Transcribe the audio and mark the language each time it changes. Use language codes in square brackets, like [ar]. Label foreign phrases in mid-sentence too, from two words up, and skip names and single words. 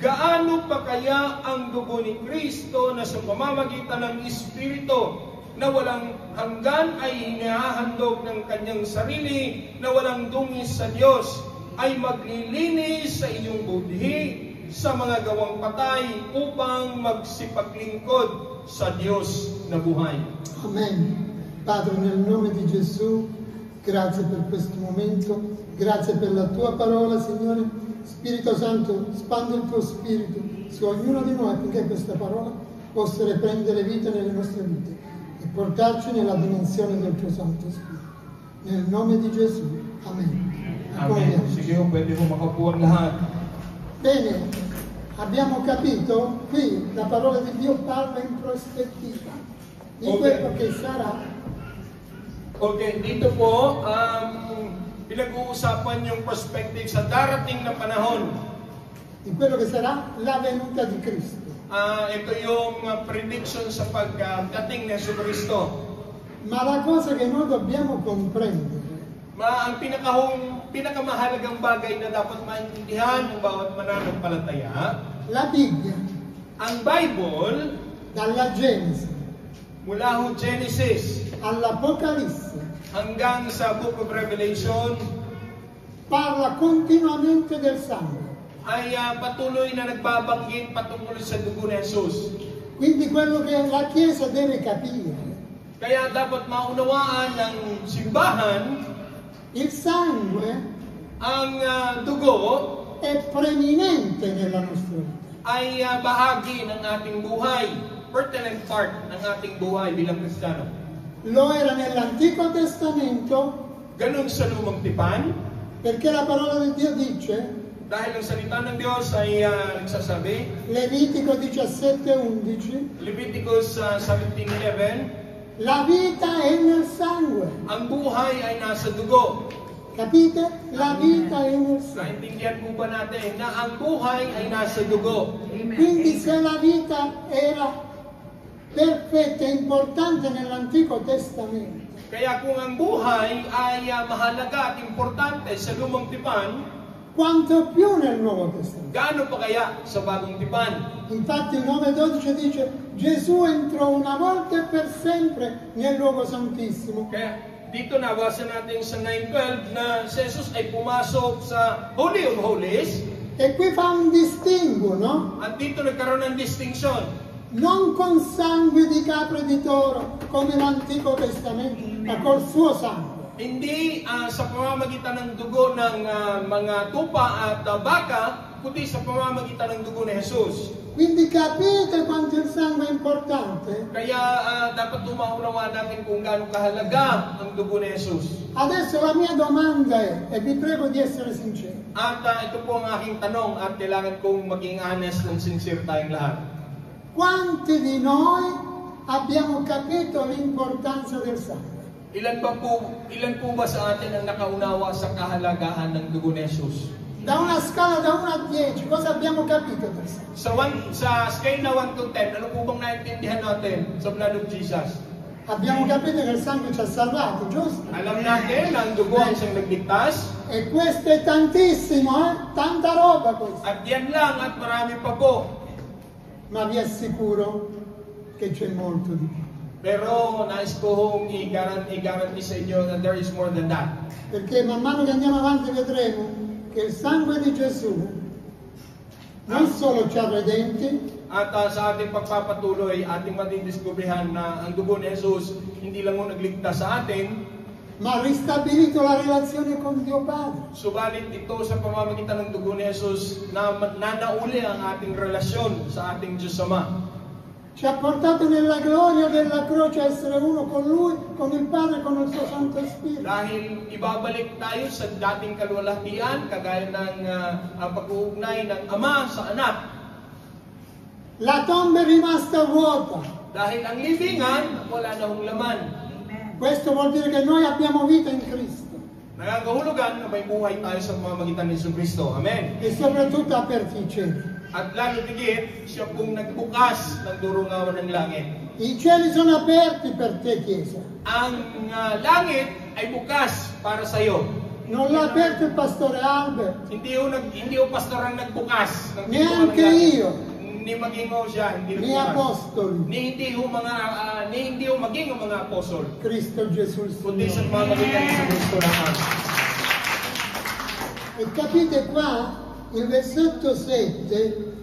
[tl] Gaano pa kaya ang dugo ni Kristo na sa pamamagitan ng Espiritu na walang hanggan ay hinahandog ng kanyang sarili na walang dungis sa Diyos ay maglilinis sa inyong budhi sa mga gawang patay upang magsipaglingkod sa Diyos na buhay. Amen. [it] Padre, nel nome di Gesù, grazie per questo momento, grazie per la tua parola, Signore. Spirito Santo, spandi il tuo spirito su ognuno di noi affinché questa parola possa riprendere vita nelle nostre vite e portarci nella dimensione del tuo Santo Spirito. Nel nome di Gesù. Amen. Amen. [tl] Sige ho, pwede ho makapuan lahat. [it] Bene, abbiamo capito, qui la parola di Dio parla in prospettiva di quello che sarà. [tl] Okay, dito po, pinag-uusapan yung perspective sa darating na panahon. [it] Di quello che sarà la venuta di Cristo. [tl] Ito yung prediction sa pagdating ni Yesu Cristo. [it] Ma la cosa che noi dobbiamo comprendere, [tl] Ang pinakamahalagang bagay na dapat maintindihan ng bawat mananampalataya, [it] la Bibbia, [tl] ang Bible, [it] dalla Genesi [tl] mula ho Genesis [it] all'Apocalisse, [tl] hanggang sa [en] Book of Revelation, [it] parla continuamente del sangue. [tl] ay patuloy na nagbabanggit patungkol sa dugo ni Jesus. [it] Quindi quello che la Chiesa deve capire, [tl] Kaya dapat maunawaan ng simbahan, [it] il sangue [tl] ang dugo [it] è preminente nella nostra vita. [tl] ay bahagi ng ating buhay, [en] pertinent part [tl] ng ating buhay bilang Kristiyano. [it] Lo era nell'Antico Testamento [tl] Ganun sa Lumang Tipan, [it] perché la parola di Dio dice, [tl] dahil ang salita ng Diyos ay nagsasabi, [it] Levitico 17:11, [tl] Leviticus 17:11, [it] La vita è nel sangue. [tl] Ang buhay ay nasa dugo. [it] Capite? La vita è nel sangue. [tl] Naintindihan po ba natin na ang buhay ay nasa dugo? [it] Quindi se la vita era perfetta e importante nell'Antico Testamento, [tl] Kaya kung ang buhay ay mahalaga at importante sa lumang tipan, [it] quanto più nel Nuovo Testamento. [tl] gaano pa kaya sa bagong tipan? [it] Infatti il 9:12 dice Gesù entrò una volta e per sempre nel luogo santissimo. [tl] Kaya dito nabasa natin sa 9:12 na si Jesus ay pumasok sa [en] Holy of Holies. [it] E qui fa un distinguo, no? [tl] At dito nagkaroon ng distinction. [it] Non con sangue di capra e di toro come l'Antico Testamento, ma col suo sangue. [tl] Hindi sa pamamagitan ng dugo ng mga tupa at baka, kundi sa pamamagitan ng dugo ni Jesus. [it] Quindi capite quanto il sangue è importante? [tl] Kaya dapat umaunawaan natin kung gaano kahalaga ang dugo ni Jesus. [it] Adesso la mia domanda è, e vi prego di essere sinceri, [tl] At ito po ang aking tanong at kailangan kong maging [en] honest and sincere [tl] tayong lahat. [it] quanti di noi abbiamo capito l'importanza del sangue? [tl] Ilan po ba sa atin ang nakaunawa sa kahalagahan ng dugo ni Jesus? [it] Da una scala da 1 a 10, cosa abbiamo capito del sangue? [tl] Sa scale na 1 to 10, ano po bang naintindihan natin sa [en] blood of Jesus? [it] Abbiamo capito che il sangue ci ha salvato, giusto? [tl] Alam natin na ang dugo ang siyang nagligtas. [it] E questo è tantissimo, tanta roba questa. [tl] At yan lang at marami pa po. [it] Ma vi assicuro che c'è molto di più. [tl] Pero nais ko hong i-guarantee sa inyo [en] that there is more than that. [it] Perché man mano che andiamo avanti vedremo che il sangue di Gesù non solo ci ha redenti, [tl] At sa ating pagpapatuloy, ating matidiskubrihan na ang dugo ni Jesus hindi lang mo nagligtas sa atin, [it] ma ha ristabilito la relazione con Dio Padre. [tl] subalit ito sa pamamagitan ng dugo ni Jesus na nanauli ang ating relasyon sa ating Diyos Ama. [it] Ci ha portato nella gloria della croce a essere uno con Lui, con il Padre e con il suo Santo Spirito. [tl] Dahil ibabalik tayo sa dating kalwalhatian, kagaya ng ang pag-uugnay ng Ama sa Anak. [it] La tomba è rimasta vuota. [tl] Dahil ang libingan, wala na hong laman. [it] Questo vuol dire che noi abbiamo vita in Cristo [tl] Nangangahulugan na may buhay tayo sa pamamagitan ni Jesucristo. Amen. [it] e soprattutto ha aperto i cieli. [tl] At lalo tigit, siya pong nagbukas ng durungawan ng langit. [it] I cieli sono aperti per te, Chiesa. [tl] Ang langit ay bukas para sa iyo. [it] Non l'ha aperto il pastore Albert, [tl] Hindi o pastor ang nagbukas ng pintuan ng [it] neanche [tl] langit. [it] io, [tl] Ni maging o siya, hindi [it] né [tl] nagbukas. [it] apostoli. [tl] Hindi o maging ang mga apostol. [it] Cristo Gesù il [tl] Kundi sa [it] Signore. [tl] pamamagitan ni Jesucristo naman. [it] E capite qua, il versetto 7,